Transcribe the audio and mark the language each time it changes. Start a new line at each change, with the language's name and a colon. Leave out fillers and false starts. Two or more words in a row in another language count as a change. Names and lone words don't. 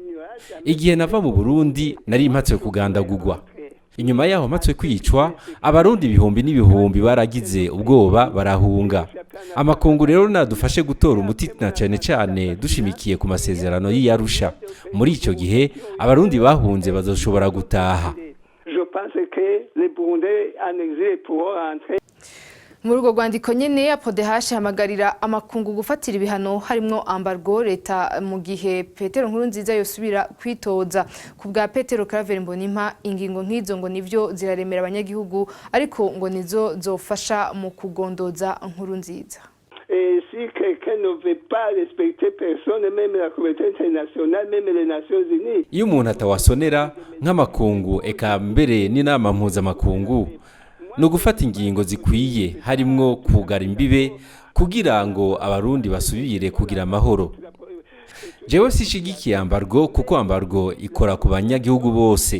Rundi: Igihe nava mu Burundi nari mpatswe kugandagurwa. Inyuma yaho mpatswe kwicwa, abarundi ibihumbi n'ibihumbi baragize ubwoba barahunga. Amakungu rero nadufashe gutora umuti na cyane dushimikiye ku masezerano y'Arusha. Muri ico gihe abarundi bahunze bazoshobora gutaha.
French: Je pense que les Burundais en exil pourront rentrer.
Rundi: Muri urwo rwandiko nyene APRODH hamagarira amakungu gufatira ibihano harimwo embargo leta mu gihe Petero Nkurunziza yosubira kwitoza. Ku bwa Petero Karaveri Mbonimpa ingingo nk'izo ngo nivyo ziraremera abanyagihugu ariko ngo nizo zofasha mu kugondoza Nkurunziza.
French: Si quelqu'un ne veut pas respecter personne, même la communauté internationale, même les Nations Unies.
Rundi: Iyo umuntu atawasonera nk'amakungu eka mbere n'inama mpuzamakungu no gufata ingingo zikwiye harimwo kugara imbibe kugira ngo abarundi basubire kugira amahoro. Jewe sishigikiye embargo kuko embargo ikora ku banyagihugu bose.